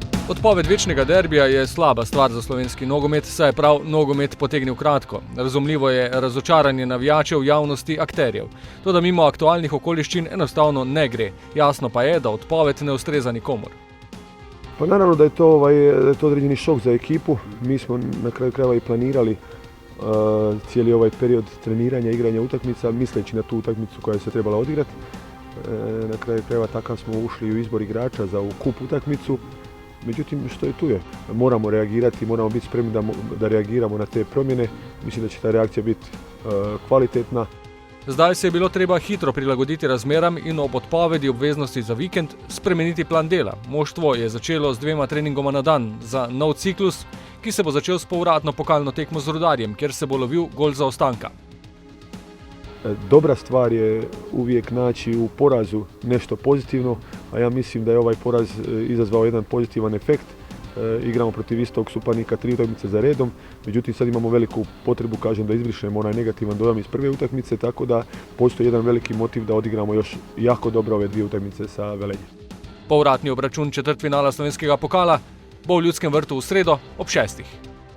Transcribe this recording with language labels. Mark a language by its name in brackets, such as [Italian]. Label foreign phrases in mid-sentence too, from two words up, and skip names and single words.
[Slovenian] Odpoved večnega derbija je slaba stvar za slovenski nogomet, saj je prav nogomet potegnil kratko. Razumljivo je razočaranje navijačev, javnosti, akterjev. Toda mimo aktualnih okoliščin enostavno ne gre. Jasno pa je, da odpoved ne ustreza nikomur. [Croatian] Pa naravno da je to određeni šok za ekipu. Mi smo na kraju krajeva i planirali cijeli ovaj period treniranja, igranja utakmica, misleći na tu utakmicu koja se trebala odigrati. Na kraju krajeva takav smo ušli u izbor igrača za ovu kup utakmicu. Međutim, što je tu je. Moramo reagirati, moramo biti spremni da reagiramo na te promjene. Mislim da će ta reakcija biti kvalitetna. [Slovenian] Zdaj se je bilo treba hitro prilagoditi razmeram in ob odpovedi obveznosti za vikend spremeniti plan dela. Moštvo je začelo z 2 treningoma na dan za nov ciklus, ki se bo začel s povratno pokalno tekmo z Rudarjem, kjer se bo lovil gol zaostanka. [Croatian] Dobra stvar je uvijek naći u porazu nešto pozitivno, a ja mislim da je ovaj poraz izazvao jedan pozitivan efekt. Igramo protiv istog suparnika 3 utakmice za redom, međutim sad imamo veliku potrebu, kažem, da izbrišemo onaj negativan dojam iz prve utakmice, tako da postoji jedan veliki motiv da odigramo još jako dobro ove 2 utakmice sa Velenjem. [Slovenian] Povratni obračun četrtfinala slovenskega pokala bo v Ljudskem vrtu v sredo ob 6.